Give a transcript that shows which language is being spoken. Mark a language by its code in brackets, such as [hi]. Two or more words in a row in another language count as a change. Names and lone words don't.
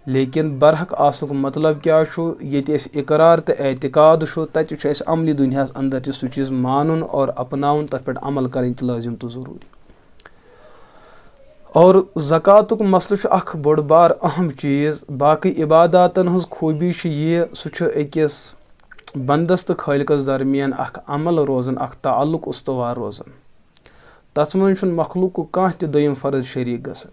[ks] लेकिन बरहक आसुक मतलब क्या ये इकरार तो एतकाद तत अमली दुनिया अंदर ते सह चीज़ मानुन और अपनाउन तथ पे अमल करें लाजिम तो ज़रूरी। और ज़कातुक मसल अख बड़ बार अहम चीज़। बाकी इबादातन हज खूबी ये सह अकिस बंदस तो खालिकस दरमियान अख अमल रोजन, अख ताल्लुक उस्तवार रोजन। तथ मज मखलूक कह त दोयम फर्ज शरीक गसन।